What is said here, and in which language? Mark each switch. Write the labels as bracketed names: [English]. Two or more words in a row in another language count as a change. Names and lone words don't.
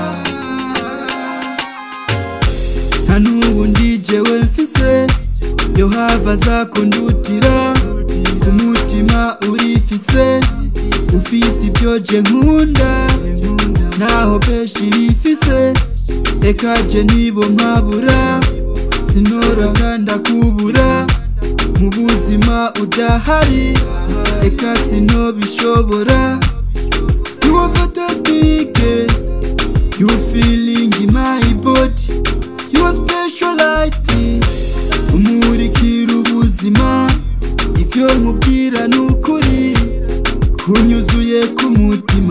[Rundi] Nta n'ubundi jewe mfise yo hava zakundutira, umutima urifise, ufise ibyo je nkunda, naho benshi bifise, eka je nibo nkabura. Sinoroka ndakubura mu buzima udahari, eka sinobishobora. [English] You are fantastic, you feeling in my body, you are special light, [Rundi] umurikira ubuzima. Ibyo nkubwira nukuri kunyuzuye ku mutima.